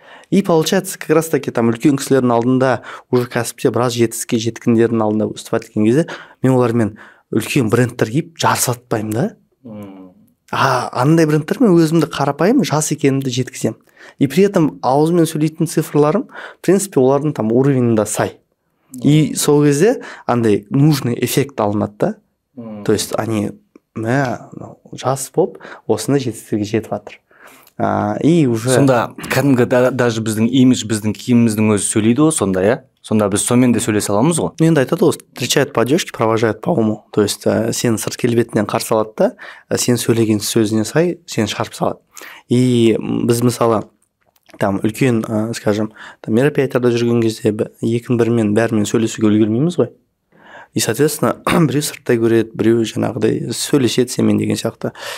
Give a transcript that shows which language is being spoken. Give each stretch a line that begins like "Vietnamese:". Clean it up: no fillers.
Kazakh: И получается, как раз таки там үлкен кісілердің алдында, уже кәсіпте біраз жетістікке жеткендердің алдында выступать еткен кезде, мен олармен үлкен брендтер киіп жарысатпаймын да. Андай брендтермен өзімді қарапайым жас екенімді жеткіземін. И при этом ауызмен сөйлейтін цифрларым, в принципе, олардың там уровенінде сай. И сол кезде андай
Russian: нужный эффект
Kazakh: алынады да. То есть они жас болып осындай жетістікке жетіп жатыр. И уже сонда кәдімгі даже біздің имидж, біздің киіміміздің өзі сөйлейді ғой сонда, иә? Сонда біз сонымен де сөйлесе аламыз ғой. Енді айтады ғой,
Russian: встречают по одежке, провожают по уму.
Kazakh: То есть сен сырт келбетінен қарсы алады да, сен сөйлеген сөзіне сай сені шығарып салады. И біз мысалы там үлкен, скажем, мероприятияда жүрген кезде екінің бірімен бәрімен сөйлесуге үлгермейміз ғой. И соответственно біреу сырттай көреді, біреу жаңағыдай сөйлеседі сенімен деген сияқты.